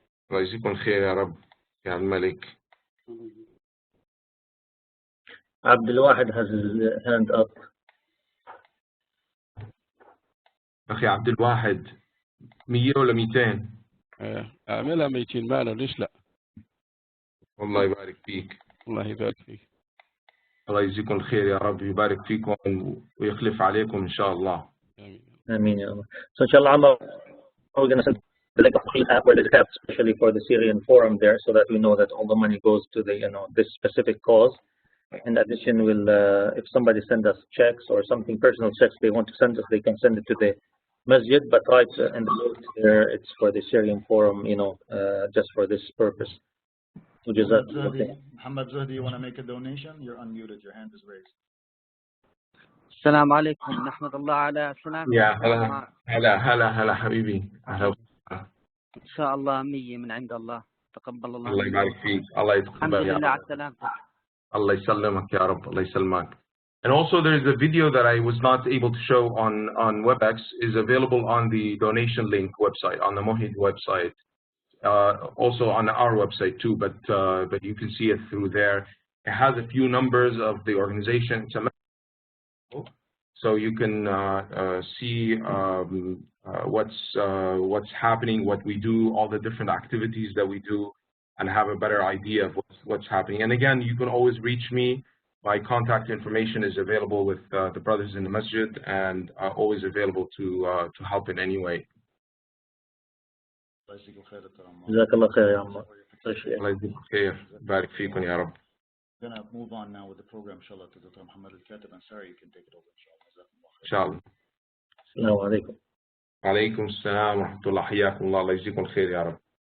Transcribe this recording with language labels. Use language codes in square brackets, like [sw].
[ar] الله يجزيكم خير يا رب يا الملك. [en] Abdul Wahid has his hand up. [ar] أخي عبد الواحد 100 ولا 200؟ اعملها 200 معنا ليش لا؟ الله يبارك فيك. الله يبارك فيك. الله يجزيكم الخير يا رب يبارك فيكم ويخلف عليكم إن شاء الله. Ameen ya Allah. [en] So inshallah, Ammar, we're going to send the link of the app where there's a tab especially for the Syrian forum there, so that we know that all the money goes to the this specific cause. In addition, we'll if somebody send us checks or something personal checks they want to send us, they can send it to the masjid, but right in the note there it's for the Syrian forum, just for this purpose. So Muhammad Zuhdi, you want to make a donation? You're unmuted. Your hand is raised. [ar] السلام عليكم نحمد الله على سلامتك. يا هلا حبيبي. أهلا. إن شاء الله 100 من عند الله. تقبل الله. الله يبارك فيك. الله يتقبل. الحمد لله على سلامتك. Allah يسلمك يا رب. الله يسلمك. [en] And also there's a video that I was not able to show on WebEx is available on the donation link website, on the Mohid website. Also on our website too, but you can see it through there. It has a few numbers of the organization. So you can see what's happening, what we do, all the different activities that we do, and have a better idea of what's happening. And again, you can always reach me. My contact information is available with the brothers in the masjid, and always available to help in any way. [ar] Jazakallah khair ya Ammar. الله يجزيك خير. بارك فيكم يا رب. [en] We're going to move on now with the program, inshallah, to Dr. Muhammad al-Katib. And sorry, you can take it over, [ar] inshallah. Assalamu alaikum. وعليكم السلام ورحمة الله. حياكم الله. الله يجزيكم الخير يا رب.